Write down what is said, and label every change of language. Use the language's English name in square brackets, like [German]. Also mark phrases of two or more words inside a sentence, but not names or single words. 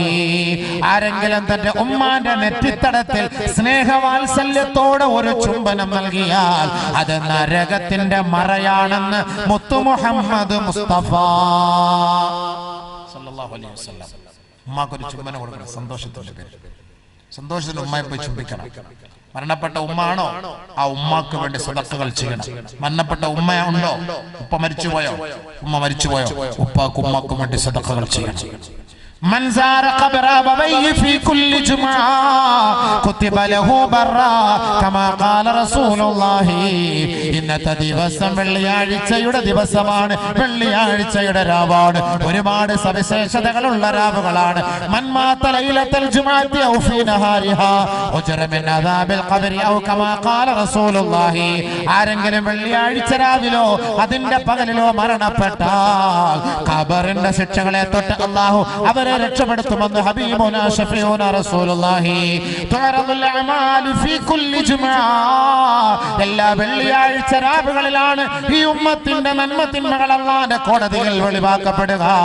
[Malayalam] ആരെങ്കിലും തന്റെ ഉമ്മാന്റെ നെറ്റിത്തടത്തിൽ സ്നേഹവാത്സല്യത്തോടെ ഒരു ചുംബനം നൽകിയാൽ അത് നരകത്തിന്റെ മറയാണെന്ന് മുത്തു മുഹമ്മദ് മുസ്തഫ [Arabic] صلى الله عليه وسلم. [Malayalam] ഉമ്മാക്കൊരു ചുംബനം കൊടുക്കണം സന്തോഷത്തിന്റെ പേര്. സന്തോഷത്തിന് ഉമ്മയെ പോയി ചുംബിക്കണം. മരണപ്പെട്ട ഉമ്മ ആണോ, ആ ഉമ്മാക്ക് വേണ്ടി സദഖകൾ ചെയ്യണം. മരണപ്പെട്ട ഉമ്മ ഉണ്ടോ, ഉപ്പ മരിച്ചുപോയോ, ഉമ്മ മരിച്ചുപോയോ, ഉപ്പാക്കും ഉമ്മാക്കും വേണ്ടി സദഖകൾ ചെയ്യണം. [Arabic] من زار قبر أبويه في كل جمعة كتب له برا كما قال رسول الله. [Malayalam] ഇന്നത്തെ ദിവസം വെള്ളിയാഴ്ചയുടെ ദിവസമാണ്, വെള്ളിയാഴ്ചയുടെ രാവാണ്. ഒരുപാട് സവിശേഷതകളുള്ള രാവുകളാണ്. [Arabic] من مات ليلة الجمعة أو في نهارها أجر من عذاب القبر أو كما قال رسول الله. [Malayalam] ആരെങ്കിലും വെള്ളിയാഴ്ച രാവിലോ അതിന്റെ പകലിലോ മരണപ്പെട്ടാൽ ഖബറിന്റെ ശിക്ഷകളെ തൊട്ട് അല്ലാഹു അവരെ രക്ഷപ്പെടുത്തുമെന്ന് [Arabic] حبيبنا شفيعنا رسول الله. تعرض الأعمال في كل جمعة, [Malayalam] എല്ലാ വെള്ളിയാഴ്ച രാവുകളിലാണ് ഈ ഉമ്മത്തിന്റെ നന്മ തിന്മകൾ അല്ലാഹുവിന്റെ കോടതിയിൽ വെളിവാക്കപ്പെടുക.